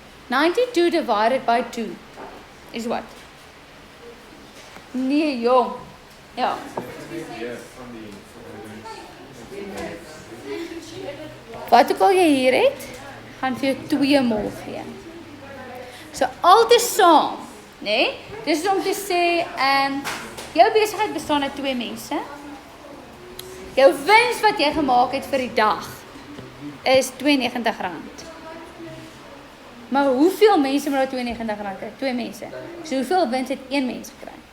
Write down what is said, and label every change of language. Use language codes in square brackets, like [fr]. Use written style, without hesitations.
[en] 92 divided by 2 is what? [af] Nee, jong. Ja. Wat ook al jy hier het, gaan vir jou 2 mol gee. So altesaam, nee? Dis om te sê, jou besigheid bestaan uit 2 mense. Jou wins wat jy gemaak het vir die dag is R92. Maar hoeveel mense moet daar R92 kry? 2 mense. So hoeveel wins het 1 mens gekry?